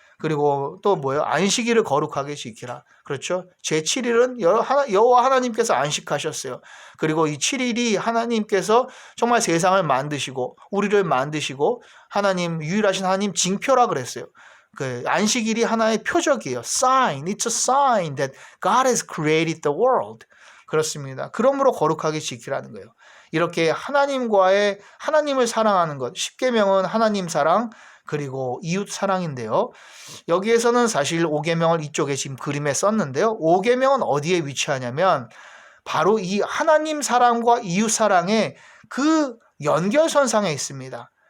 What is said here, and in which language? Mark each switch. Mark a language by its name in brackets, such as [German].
[Korean] 그리고 또 뭐예요? 안식일을 거룩하게 지키라. 그렇죠? 제7일은 여호와 하나님께서 안식하셨어요. 그리고 이 7일이 하나님께서 정말 세상을 만드시고 우리를 만드시고 하나님 유일하신 하나님 징표라 그랬어요. 그 안식일이 하나의 표적이에요. [English] Sign. It's a sign that God has created the world. [Korean] 그렇습니다. 그러므로 거룩하게 지키라는 거예요. 이렇게 하나님을 사랑하는 것. 10계명은 하나님 사랑 그리고 이웃 사랑인데요. 여기에서는 사실 5계명을 이쪽에 지금 그림에 썼는데요. 5계명은 어디에 위치하냐면 바로 이 하나님 사랑과 이웃 사랑의 그 연결선상에 있습니다.